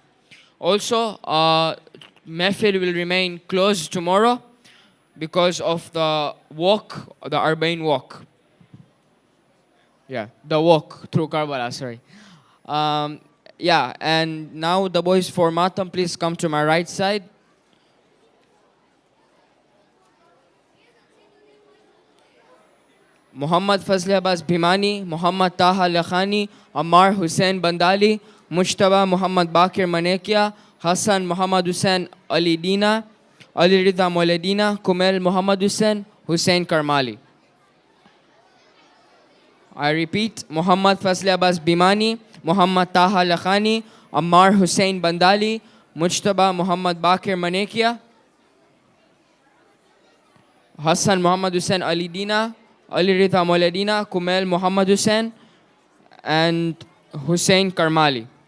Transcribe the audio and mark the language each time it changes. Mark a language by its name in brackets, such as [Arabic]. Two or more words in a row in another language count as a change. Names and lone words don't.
[English] Also, Mehfil will remain closed tomorrow because of the walk, the Arbaeen walk. Yeah, the walk through Karbala, sorry. Yeah, and now the boys for Matam, please come to my right side. Muhammad Fazli Abbas Bhimani, Muhammad Taha Lakhani, Ammar Hussain Bandali, Mujtaba Muhammad Bakir Manekia, Hassan Muhammad Hussain Ali Dina, Ali Rida Mauladina, Kumel Muhammad Hussain, Hussein Karmali. I repeat, Muhammad Fazli Abbas Bimani, Muhammad Taha Lakhani, Ammar Hussein Bandali, Mujtaba Muhammad Bakir Manekia, Hassan Muhammad Hussain Ali Dina, Ali Rida Mauladina, Kumel Muhammad Hussain, and Hussein Karmali.